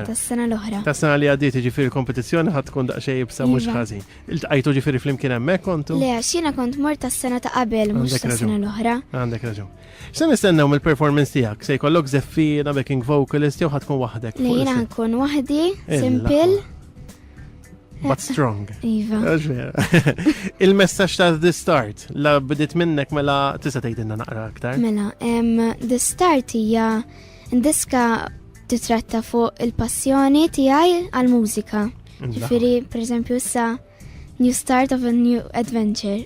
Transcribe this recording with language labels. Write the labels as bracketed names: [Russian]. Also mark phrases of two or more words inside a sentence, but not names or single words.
[Maltese] Tas-sena l-oħra. Tas-sena li għaddiet ġifieri kompetizzjoni ħad tkun daqsxejn jibsa mhux Iva. ħażin. Iltqajtu ġifieri flimkien hemmhekk kontu? Le, għax jiena kont mort tas-sena ta' qabel mhux Għandek tas-sena raġun. l-oħra. Għandek raġun. X'se nistennew mill-performance tiegħek? Se jkollok żeffina, [English] backing vocalist [Maltese] jew ħad tkun waħdek? Le jiena nkun waħdi, simple. [English] But strong. [Maltese] Iva. Il-messaġġ ta' The Start, la bdiet minnek mela tista' tgħidilna naqra aktar. Mela, The Start hija diska titratta fuq il-passjoni tiegħi għall-mużika. Ġifieri, pereżempju issa [English] New Start of a New Adventure.